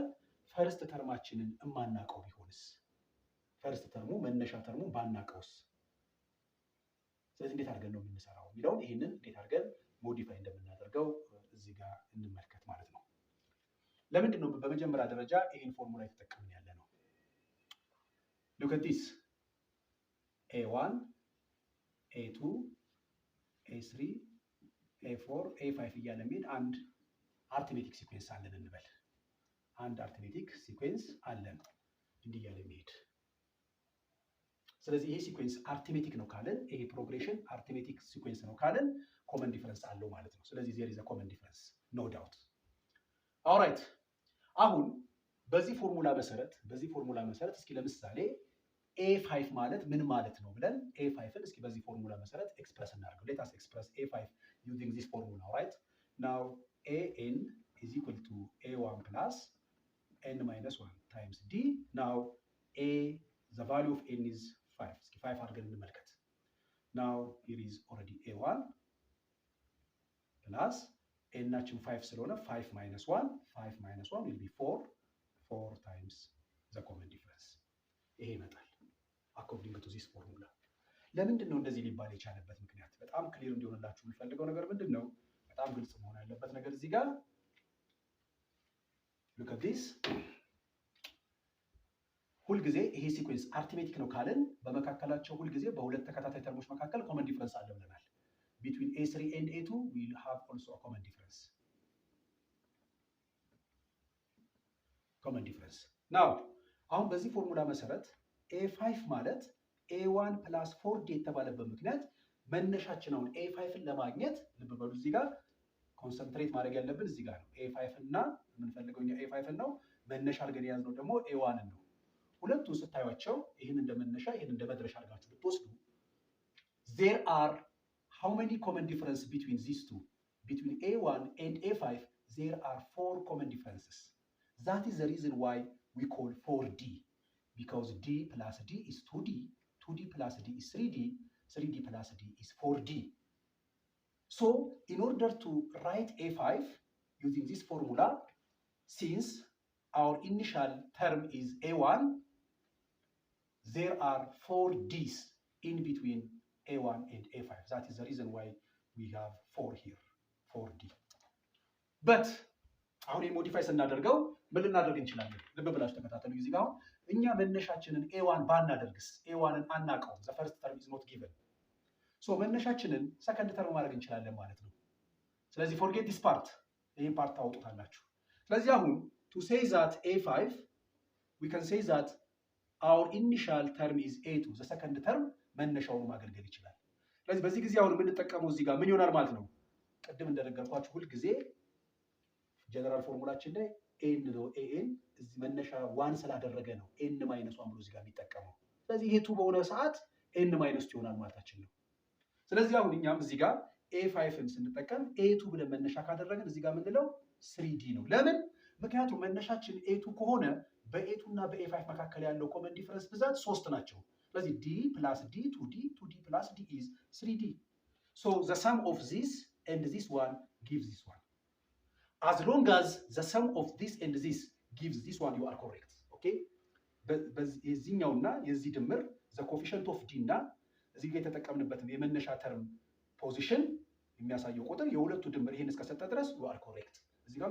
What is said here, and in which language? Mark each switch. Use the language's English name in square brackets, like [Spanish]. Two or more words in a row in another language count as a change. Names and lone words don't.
[English] first term [Amharic] እማናቀው ቢሆንስ? [English] first term [Amharic] መነሻ ተርሙ ባናቀውስ? ስለዚህ እንዴት አድርገን ነው የምንሰራው የሚለውን ይሄንን እንዴት አድርገን ሞዲፋይ እንደምናደርገው እዚህ ጋር እንመልከት ማለት ነው። ለምንድን ነው በመጀመሪያ ደረጃ ይሄን ፎርሙላ የተጠቀምን ያለ ነው? [English] look at this a1 a2 a3 a4 a5 [Amharic] እያለ የሚሄድ አንድ [English] arithmetic sequence [Amharic] አለን እንበል። አንድ [English] arithmetic sequence [Amharic] አለን እንዲህ እያለ የሚሄድ። ስለዚህ ይሄ [English] sequence arithmetic [Amharic] ነው ካለን፣ ይሄ [English] progression arithmetic sequence [Amharic] ነው ካለን [English] common difference [Amharic] አለው ማለት ነው። ስለዚህ [English] there is a common difference no doubt. [Amharic] ኦልራይት አሁን በዚህ ፎርሙላ መሰረት እስኪ ለምሳሌ a5 ማለት ምን ማለት ነው ብለን a5ን እስኪ በዚህ ፎርሙላ መሰረት ኤክስፕረስ እናደርገው። [English] let us express a5 using this formula. Right now an is equal to a1 plus n minus 1 times d. Now the value of n is 5. [Amharic] እስኪ 5 አድርገን እንመልከት። [English] now here is already a1 plus n- [Amharic] ናችን 5 ስለሆነ [English] 5 minus 1 will be 4 times the common difference. [Amharic] ይሄ ይመጣል [English] according to this formula. [Amharic] ለምንድን ነው እንደዚህ ሊባል የቻለበት ምክንያት በጣም ክሊር እንዲሆንላችሁ የሚፈልገው ነገር ምንድን ነው? በጣም ግልጽ መሆን ያለበት ነገር እዚህ ጋር [English] look at this። [Amharic] ሁልጊዜ ይሄ [English] sequence arithmetic [Amharic] ነው ካልን በመካከላቸው ሁልጊዜ በሁለት ተከታታይ ተርሞች መካከል [English] common difference [Amharic] አለ ብለናል። [English] between a3 and a2 we'll have also a common difference. [Amharic] Now አሁን በዚህ ፎርሙላ መሰረት a5 ማለት [English] a1 plus 4d [Amharic] የተባለበት ምክንያት መነሻችን አሁን a5ን ለማግኘት ልብ በሉ እዚህ ጋር ኮንሰንትሬት ማድረግ ያለብን እዚህ ጋር ነው። a5 እና የምንፈልገው እኛ a5 ነው። መነሻ አድርገን የያዝነው ደግሞ a1 ነው። ሁለቱን ስታዩቸው ይህን እንደመነሻ ይህን እንደመድረሻ አድርጋችሁ ብትወስዱ [English] there are how many common difference between these two? Between a1 and a5 there are 4 common differences. That is the reason why we call 4d, because d plus d is 2d, 2d plus d is 3d, 3d plus d is 4d. So in order to write a5 using this formula, since our initial term is a1, there are 4 d's in between a1 and a5. That is the reason why we have 4 here, 4d. [Amharic] But አሁን ሞዲፋይ ስናደርገው ምን ልናደርግ እንችላለን? ልብ ብላችሁ ተከታተሉ። እዚህ ጋር እኛ መነሻችንን a1 ባናደርግስ? a1ን አናውቀውም። [English] the first term is not given. [Amharic] so መነሻችንን [English] second term [Amharic] ማድረግ እንችላለን ማለት ነው። ስለዚህ [English] forget this part፣ [Amharic] ይሄን ፓርት ታውጡታላችሁ። ስለዚህ አሁን [English] to say that a5 we can say that our initial term is a2, the second term [Amharic] መነሻውን ማገልገል ይችላል። ስለዚህ በዚህ ጊዜ አሁን የምንጠቀመው እዚህ ጋር ምን ይሆናል ማለት ነው? ቅድም እንደነገርኳችሁ ሁል ጊዜ [English] general formula [Amharic] ላይ ኤን ነው። ኤን እዚህ መነሻ 1 ስላደረገ ነው [English] n minus 1 [Amharic] ብሎ እዚህ ጋር የሚጠቀመው። ስለዚህ ይሄ 2 በሆነ ሰዓት [English] n minus 2 [Amharic] ይሆናል ማለታችን ነው። ስለዚህ አሁን እኛም እዚህ ጋር a5ን ስንጠቀም a2 ብለን መነሻ ካደረግን እዚህ ጋር የምንለው 3d ነው። ለምን? ምክንያቱም መነሻችን a2 ከሆነ በa2 እና በa5 መካከል ያለው [English] common difference [Amharic] ብዛት 3 ናቸው። ስለዚህ [English] d plus d 2d 2d plus d is 3d. so the sum of this and this one gives this one. As long as the sum of this and this gives this one, you are correct. [Amharic] Okay? የዚህኛውና የዚህ ድምር [English] the coefficient of d [Amharic] እና እዚህ ጋር የተጠቀምንበትን የመነሻ ተርም ፖዚሽን የሚያሳየው ቁጥር የሁለቱ ድምር ይሄን እስከሰጠ ድረስ [English] you are correct.